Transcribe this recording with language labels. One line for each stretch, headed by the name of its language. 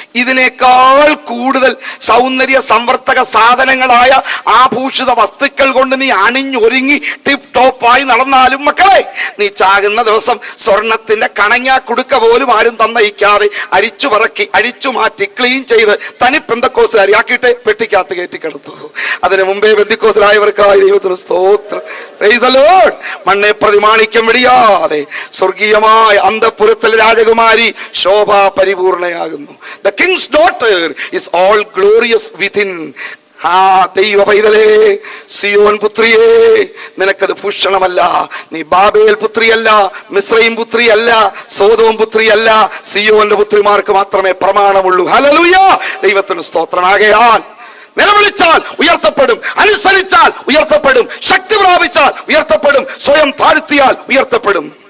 Malayalam: ഇതിനേക്കാൾ കൂടുതൽ സൗന്ദര്യ സംവർത്തക സാധനങ്ങളായ ആഭൂഷിത വസ്തുക്കൾ കൊണ്ട് നീ അണിഞ്ഞൊരുങ്ങി ടിപ്പ് ടോപ്പായി നടന്നാലും മക്കളെ, നീ ചാകുന്ന ദിവസം സ്വർണത്തിന്റെ കണങ്ങാ കുടുക്ക പോലും ആരും തന്നയിക്കാതെ അരിച്ചു പറക്കി അഴിച്ചു മാറ്റി ക്ലീൻ ചെയ്ത് തനി പെന്തക്കോസുകാരിയാക്കിയിട്ട് പെട്ടിക്കകത്ത് കയറ്റിക്കെടുത്തു. അതിനു മുമ്പേ പെന്തക്കോസിലായവർക്കായി ദൈവത്തിന് സ്തോത്രം.
English: Praise the Lord.
Malayalam: മണ്ണെ പ്രതിമാണിക്യം വെടിയാതെ സ്വർഗീയമായ അന്തഃപുരത്തിൽ രാജകുമാരി ശോഭ പരിപൂർണയാകുന്നു.
English: The king's daughter is all glorious within.
Malayalam: ദൈവ പൈതലേ, സിയോൻ പുത്രിയേ, നിനക്കത് ഭൂഷണമല്ല. നീ ബാബേൽ പുത്രിയല്ല, മിസ്രയീം പുത്രിയല്ല, സോദോം പുത്രിയല്ല. സിയോന്റെ പുത്രിമാർക്ക് മാത്രമേ പ്രമാണമുള്ളൂ. ഹല്ലേലൂയ. ദൈവത്തിന് സ്തോത്രമാകയാൽ നിലവിളിച്ചാൽ ഉയർത്തപ്പെടും, അനുസരിച്ചാൽ ഉയർത്തപ്പെടും, ശക്തി പ്രാപിച്ചാൽ ഉയർത്തപ്പെടും, സ്വയം താഴ്ത്തിയാൽ ഉയർത്തപ്പെടും.